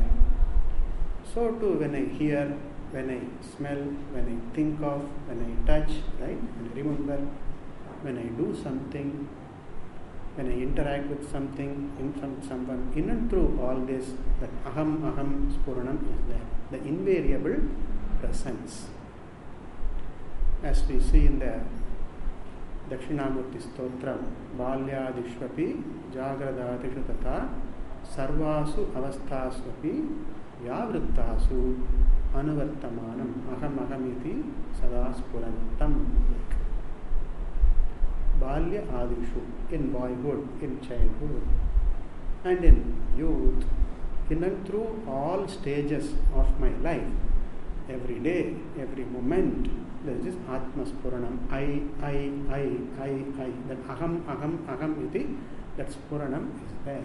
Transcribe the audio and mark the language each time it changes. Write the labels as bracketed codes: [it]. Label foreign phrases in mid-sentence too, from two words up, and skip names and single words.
[en] So too, when I hear, when I smell, when I think of, when I touch, right, when I remember, when I do something, when I interact with something, someone, in and through all this, that [sa] aham spuranam [en] is there. The invariable presence. As we see in the Dakshinamurti Stotram, [sa] Balyadishvapi Jagradadishu Tata Sarvasu Avasthasvapi Vyavrittasu Anuvartamanam Ahamiti Sada Spurantam. Balya Adishu, [en] in boyhood, in childhood, and in youth, in and through all stages of my life, every day, every moment, there is this [sa] Atma Spuranam, [en] I, that [sa] aham iti, [en] that Spuranam is there.